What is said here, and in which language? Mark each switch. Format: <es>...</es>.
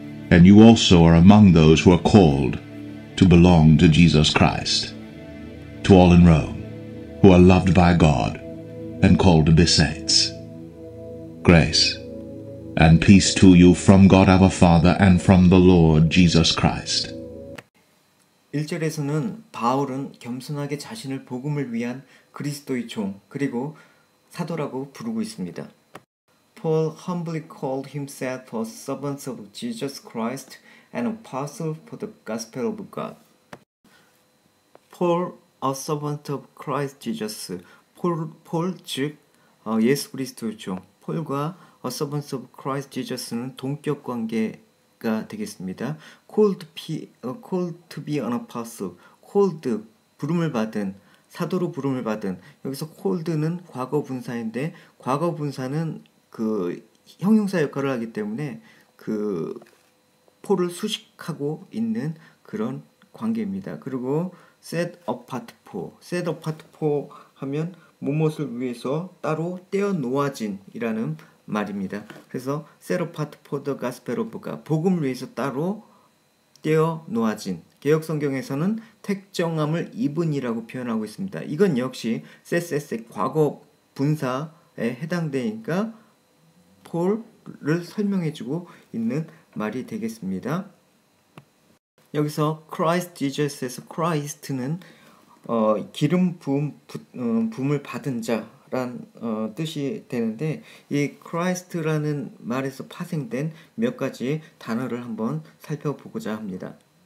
<en>And you also are among those who are called to belong to Jesus Christ. To all in Rome, who are loved by God and called to be saints. Grace and peace to you from God our Father and from the Lord Jesus Christ.</en> <ko>1절에서는 바울은 겸손하게 자신을 복음을 위한 그리스도의 종 그리고 사도라고 부르고 있습니다.</ko> <en>Paul humbly called himself a servant of Jesus Christ and apostle for the gospel of God. Paul, a servant of Christ Jesus.</en> <ko>폴 즉 예수 그리스도의 종. 폴과</ko> <en>a servant of Christ Jesus</en> <ko>는 동격 관계가 되겠습니다.</ko> <en>Called to be an apostle.</en> <ko>Called 부름을 받은 사도로 부름을 받은 여기서 called는 과거 분사인데 과거 분사는 그 형용사 역할을 하기 때문에 그 폴을 수식하고 있는 그런 관계입니다. 그리고</ko> <en>set apart for</en> <ko>하면 무엇을 위해서 따로 떼어 놓아진이라는 말입니다. 그래서</ko> <en>set apart for the gospel of God,</en> <ko>복음을 위해서 따로 떼어 놓아진. 개역 성경에서는 택정함을 입은이라고 표현하고 있습니다. 이건 역시 set의 과거 분사에 해당되니까 폴을 설명해주고 있는 말이 되겠습니다. 여기서 Christ Jesus에서 Christ는 기름 부음을 받은 자란 뜻이 되는데 이 Christ라는 말에서 파생된 몇 가지 단어를 한번 살펴보고자 합니다.</ko>